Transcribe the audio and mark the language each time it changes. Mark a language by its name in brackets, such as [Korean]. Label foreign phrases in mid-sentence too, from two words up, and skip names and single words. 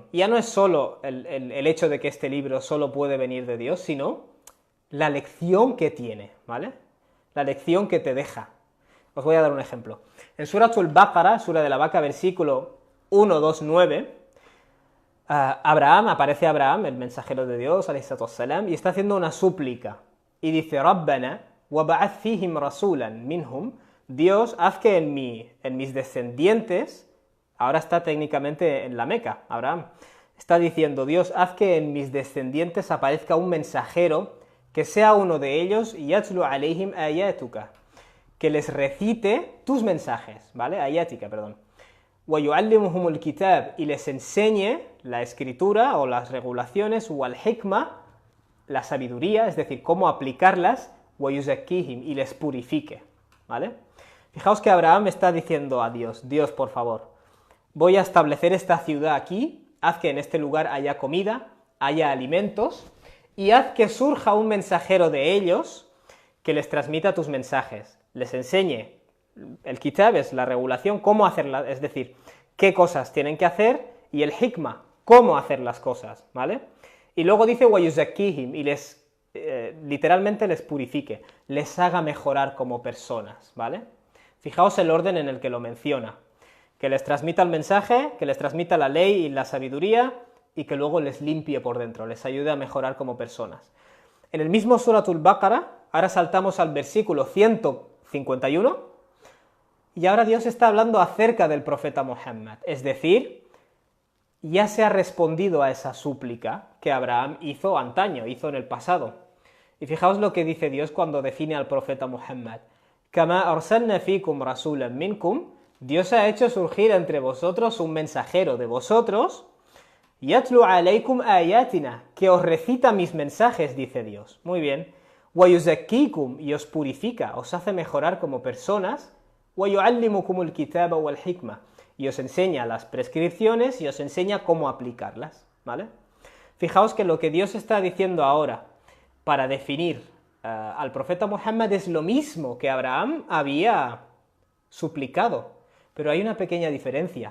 [Spanish] Ya no es solo el hecho de que este libro solo puede venir de Dios, sino la lección que tiene, ¿vale? La lección que te deja. Os voy a dar un ejemplo. En Suratul Baqara, Sura de la Vaca, versículo 129, aparece Abraham, el mensajero de Dios, [Arabic] عليه الصلاة والسلام, [Spanish] y está haciendo una súplica. Y dice, [Arabic] ربنا، وابعث فيهم رسولا منهم, [Spanish] Dios, haz que en mis descendientes, ahora está técnicamente en la Meca, Abraham, está diciendo, Dios, haz que en mis descendientes aparezca un mensajero que sea uno de ellos, [Arabic] يتلو عليهم آياتك, [Spanish] que les recite tus mensajes, ¿vale? Ayatika, perdón. [Arabic] ويعلمهم الكتاب, [Spanish] y les enseñe la escritura o las regulaciones, [Arabic] والحكمة, [Spanish] la sabiduría, es decir, cómo aplicarlas, [Arabic] ويزكيهم, [Spanish] y les purifique, ¿vale? Fijaos que Abraham está diciendo a Dios, Dios, por favor, voy a establecer esta ciudad aquí, haz que en este lugar haya comida, haya alimentos, y haz que surja un mensajero de ellos que les transmita tus mensajes, les enseñe, el kitab es la regulación, cómo hacerla, es decir, qué cosas tienen que hacer, y el hikma, cómo hacer las cosas, ¿vale? Y luego dice, [Arabic] ويزكيهم, [Spanish] y literalmente les purifique, les haga mejorar como personas, ¿vale? Fijaos el orden en el que lo menciona, que les transmita el mensaje, que les transmita la ley y la sabiduría, y que luego les limpie por dentro, les ayude a mejorar como personas. En el mismo Suratul Baqara, ahora saltamos al versículo 151, y ahora Dios está hablando acerca del profeta Muhammad, es decir, ya se ha respondido a esa súplica que Abraham hizo antaño, hizo en el pasado. Y fijaos lo que dice Dios cuando define al profeta Muhammad. [Arabic] كما أرسلنا فيكم رسولا منكم, [Spanish] Dios ha hecho surgir entre vosotros un mensajero de vosotros, [Arabic] يتلو عليكم آياتنا, [Spanish] que os recita mis mensajes, dice Dios. Muy bien. [Arabic] ويزكيكم, [Spanish] y os purifica, os hace mejorar como personas, [Arabic] ويعلمكم الكتاب والحكمة, [Spanish] y os enseña las prescripciones y os enseña cómo aplicarlas, ¿vale? Fijaos que lo que Dios está diciendo ahora para definir al profeta Muhammad es lo mismo que Abraham había suplicado, pero hay una pequeña diferencia.